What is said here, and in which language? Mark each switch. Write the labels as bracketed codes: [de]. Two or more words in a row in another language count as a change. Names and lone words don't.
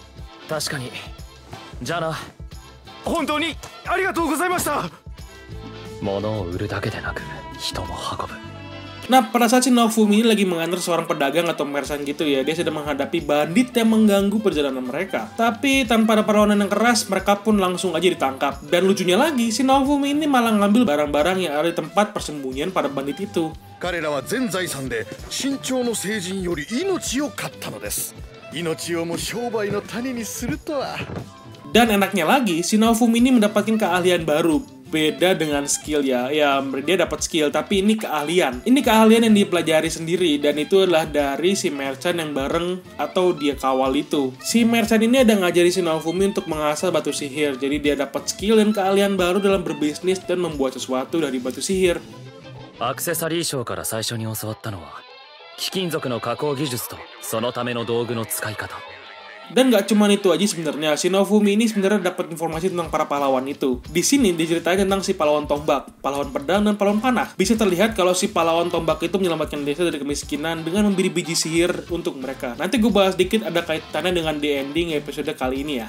[id] Nah, pada saat si Naofumi ini lagi mengantar seorang pedagang atau merchant gitu ya, dia sedang menghadapi bandit yang mengganggu perjalanan mereka. Tapi tanpa ada perlawanan yang keras, mereka pun langsung aja ditangkap. Dan lucunya lagi, si Naofumi ini malah ngambil barang-barang yang ada di tempat persembunyian para bandit itu. [ja] 命をも商売の種にするとは。 [id] Dan enaknya lagi, si Naofumi ini mendapatkan keahlian baru. Beda dengan skill ya. Ya, dia dapat skill, tapi ini keahlian. Ini keahlian yang dipelajari sendiri, dan itu adalah dari si merchant yang bareng atau dia kawal itu. Si merchant ini ada ngajari si Naofumi untuk mengasah batu sihir. Jadi dia dapat skill dan keahlian baru dalam berbisnis dan membuat sesuatu dari batu sihir. [ja] アクセサリーショーから最初に教わったのは貴金属の加工技術とそのための道具の使い方。 [id] Dan gak cuma itu aja sebenarnya, si Naofumi ini sebenarnya dapat informasi tentang para pahlawan itu. Di sini diceritain tentang si pahlawan tombak, pahlawan pedang, dan pahlawan panah. Bisa terlihat kalau si pahlawan tombak itu menyelamatkan desa dari kemiskinan dengan memberi biji sihir untuk mereka. Nanti gue bahas dikit ada kaitannya dengan [en] the ending episode [id] kali ini ya.